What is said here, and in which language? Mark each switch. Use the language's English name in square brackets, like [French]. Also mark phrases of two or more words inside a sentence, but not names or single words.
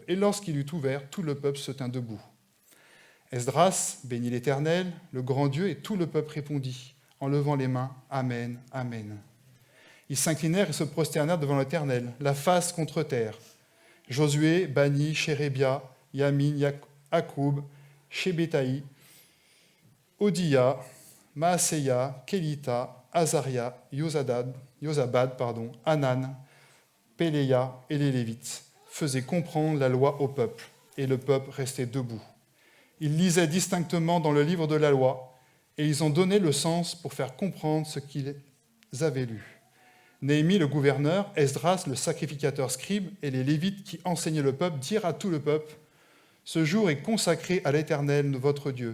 [French] Et lorsqu'il eut ouvert, tout le peuple se tint debout. Esdras bénit l'Éternel, le grand Dieu, et tout le peuple répondit, en levant les mains, Amen, Amen. Ils s'inclinèrent et se prosternèrent devant l'Éternel, la face contre terre. Josué, Bani, Chérébia, Yamin, Akoub, Shebetaï, Odiya, Maaseya, Kelita, Azaria, Yozabad, Hanan, Péléa et les Lévites faisaient comprendre la loi au peuple, et le peuple restait debout. Ils lisaient distinctement dans le livre de la loi, et ils en donnaient le sens pour faire comprendre ce qu'ils avaient lu. Néhémie, le gouverneur, Esdras, le sacrificateur scribe, et les Lévites qui enseignaient le peuple dirent à tout le peuple, « Ce jour est consacré à l'Éternel, votre Dieu.